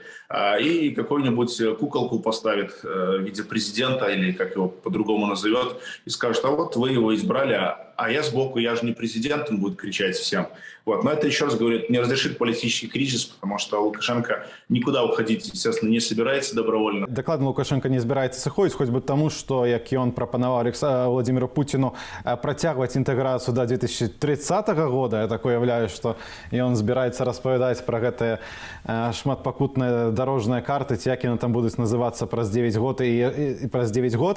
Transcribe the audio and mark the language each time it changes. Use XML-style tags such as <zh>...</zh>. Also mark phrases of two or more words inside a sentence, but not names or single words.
<ru>И какую-нибудь куколку поставит в виде президента, или как его по-другому назовет, и скажет, а вот вы его избрали, а я сбоку, я же не президент, он будет кричать всем. Вот. Но это, еще раз говорю, не разрешит политический кризис, потому что Лукашенко никуда уходить, естественно, не собирается добровольно.</ru> <be>Докладно Лукашенко не збираецца сыходзіць, хоць бы таму, што, як ён прапанаваў Владимиру Путину працягваць інтэграцыю до 2030 года, я так уяўляю, што ён збіраецца распавядаць пра гэтыя шматпакутныя дарожныя карты, ці як яны там будуць называцца праз 9 год і праз 9 год.</be>